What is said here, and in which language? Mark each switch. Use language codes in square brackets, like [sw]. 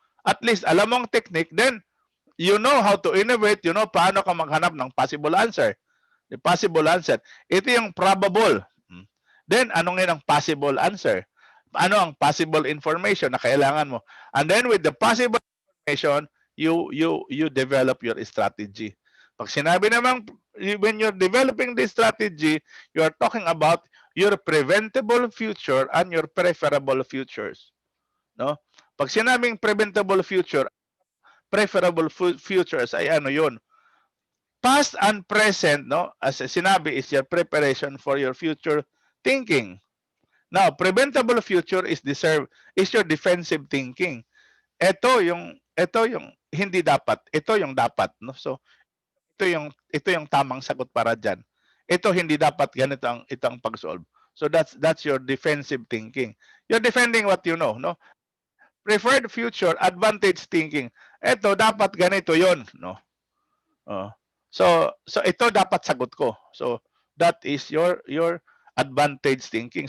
[en] At least [tl] alam mong [en] technique, then you know how to innovate, you know [tl] paano ka maghanap ng [en] possible answer. The possible answer. [tl] Ito yung [en] probable. [tl] Then, ano ngayon ang possible answer? Ano ang possible information na kailangan mo? [en] And then with the possible information, you develop your strategy. [tl] Pag sinabi naman, [en] when you're developing this strategy, you are talking about your preventable future and your preferable futures. No? [tl] Pag sinabing preventable future, preferable futures ay ano yun? [en] Past and present, no? As sinabi, is your preparation for your future thinking. Now, preventable future is your defensive thinking. [tl] Ito yung hindi dapat, ito yung dapat, no? So, ito yung tamang sagot para diyan. Ito hindi dapat ganito ang itong pag-solve. [en] So that's your defensive thinking. You're defending what you know, no? Preferred future advantage thinking. [tl] Ito dapat ganito 'yon, [en] no? Oh. [tl] So ito dapat sagot ko. [en] So that is your advantage thinking.